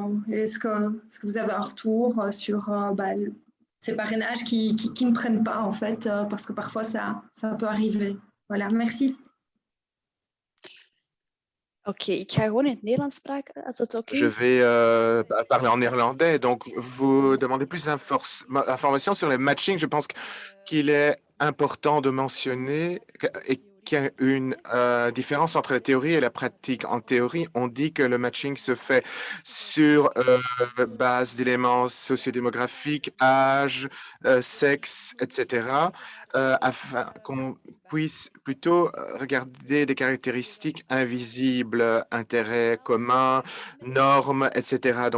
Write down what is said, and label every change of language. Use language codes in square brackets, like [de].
[fr] Est-ce que vous avez un retour sur ces parrainages qui ne prennent pas, en fait, parce que parfois ça peut arriver. Voilà, merci. [nl] Oké, ik ga gewoon in het Nederlands spreken, als dat oké is. [fr] Je vais parler en néerlandais. Donc, vous demandez plus d'informations sur les matchings. Je pense qu'il est important de mentionner qu'il y a une différence entre la théorie et la pratique. En théorie, on dit que le matching se fait sur base d'éléments sociodémographiques, âge, sexe, etc., afin qu'on puisse plutôt regarder des caractéristiques invisibles, intérêts communs, normes, etc.